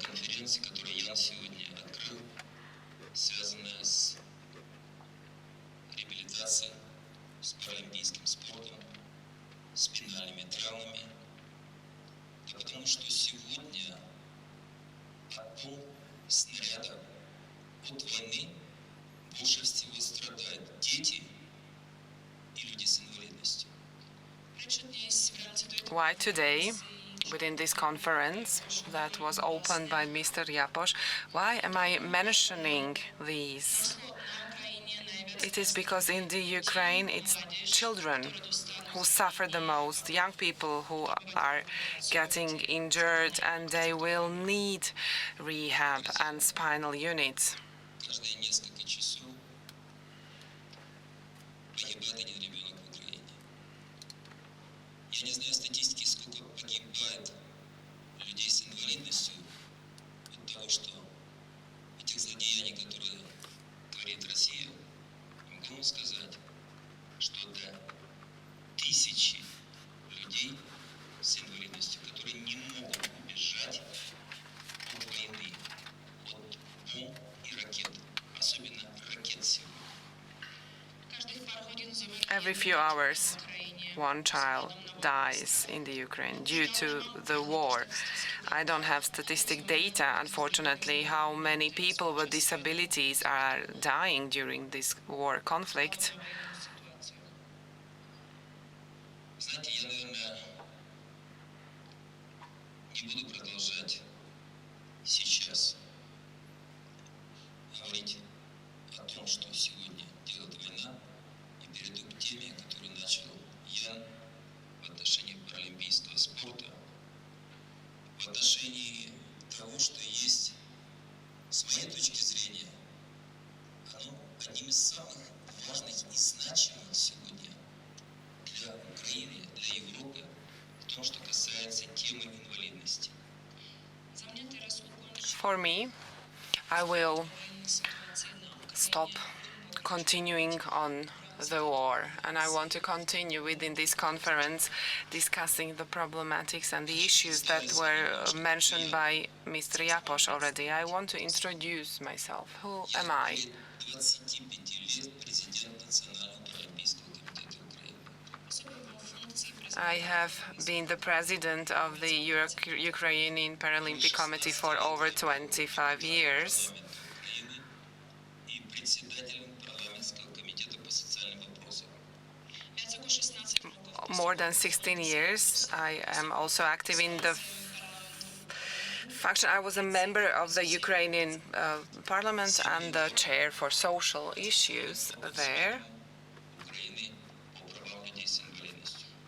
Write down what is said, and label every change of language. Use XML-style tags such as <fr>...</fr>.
<ru>конференции, которую я сегодня открыл, связанная с реабилитацией, с паралимпийским спортом, с спинальными травмами. Да потому что сегодня от бомб, снарядов, от войны больше всего страдают дети и люди с инвалидностью.</ru> <en>Why today, within this conference that was opened by Mr. Japoš, why am I mentioning these? It is because in the Ukraine it's children who suffer the most, young people who are getting injured, and they will need rehab and spinal units.</en> <ru>Каждые несколько часов погибает один ребенок в Украине. Я не знаю статистики, сколько погибает людей с инвалидностью от того, что этих злодеяний, которые творит Россия, могу вам сказать, что это тысячи людей с инвалидностью, которые не могут убежать от войны, от бомб и ракет, особенно ракет сегодня.</ru> <en>Every few hours, one child dies in the Ukraine due to the war. I don't have statistic data, unfortunately, how many people with disabilities are dying during this war conflict.</en> <ru>Знаете, я, наверное, не буду продолжать сейчас говорить о том, что сегодня идет война, и перейду к теме, которую начал я в отношении паралимпийского спорта, в отношении того, что есть, с моей точки зрения, оно одним из самых важных и значимых сегодня для Украины, для Европы, в том, что касается темы инвалидности.</ru> <en>For me, I will stop continuing on the war, and I want to continue within this conference discussing the problematics and the issues that were mentioned by Mr. Japoš already. I want to introduce myself. Who am I?</en> <ru>25 лет президент Национального паралимпийского комитета Украины.</ru> <en>I have been the president of the Ukrainian Paralympic Committee for over 25 years.</en> <ru>И председателем парламентского комитета по социальным вопросам.</ru> <en>More than 16 years. I am also active in the function. I was a member of the Ukrainian parliament and the chair for social issues there.</en> <ru>Украины по правам людей с инвалидностью.</ru>